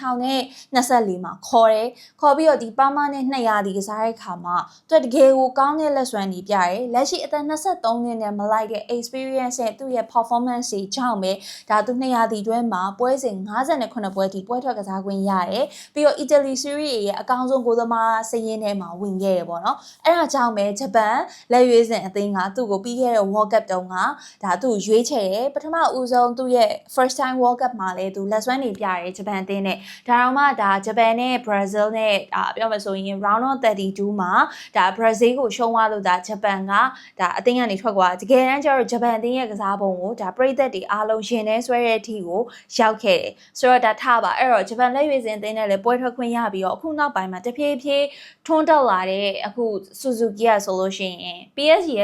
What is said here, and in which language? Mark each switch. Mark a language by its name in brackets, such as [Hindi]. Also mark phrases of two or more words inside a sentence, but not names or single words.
[Burmese] 2024 မှာခေါ်တယ်ခေါ်ပြီးတော့ဒီ Parma နဲ့200ဒီကစားတဲ့အခါမှာသူတကယ်ကိုကောင်းတဲ့လက်စွမ်းကြီးပြတယ်လက်ရှိအသက်23နှစ်နဲ့မလိုက်တဲ့ experience နဲ့သူ့ရဲ့ performance တွေကြောင့်ပဲဒါသူ200ဒီတွဲမှာပွဲစဉ်58ပွဲထိပွဲထွက်ကစားခွင့်ရတယ်ပြီးတော့ Italy Serie A ရဲ့အကောင်းဆုံးဂိုးသမားစရင်းထဲမှာဝင်ခဲ့ရပေါ့နော်အဲ့ဒါ ကြောင့်ပဲဂျပန်လက်ရွေးစင်အသင်းကသူ့ကိုပြီးခဲ့တဲ့ World Cup တုန်းကဒါသူ့ရွေးချယ်တယ်ပထမဦးဆုံးသူ့ရဲ့ [English] first time World Cup [Burmese] မှာလည်းသူလက်စွမ်းတွေပြတယ်ဂျပန်အသင်းနဲ့ဒါတော့မှဒါဂျပန်နဲ့ Brazil နဲ့ပြောမှဆိုရင် [English] round of 32 [Burmese] မှာဒါ Brazil ကိုရှုံးသွားလို့ဒါဂျပန်ကဒါအသင်းကနေထွက်သွားတကယ်တမ်းကျတော့ဂျပန်အသင်းရဲ့ကစားပုံကိုဒါပရိသတ်တွေအားလုံးရှင်နေဆွဲတဲ့အထိကိုရောက်ခဲ့တယ်ဆိုတော့ဒါထားပါ အဲ့တော့ဂျပန်လက်ရွေးစင်အသင်းနဲ့လည်းပွဲထွက်ခွင့်ရပြီးတော့အခုနောက်ပိုင်းမှာတဖြည်းဖြည်းထွန်းတက်လာတဲ့အခု Suzuki ကဆိုလို့ရှိရင် PSG ရဲ့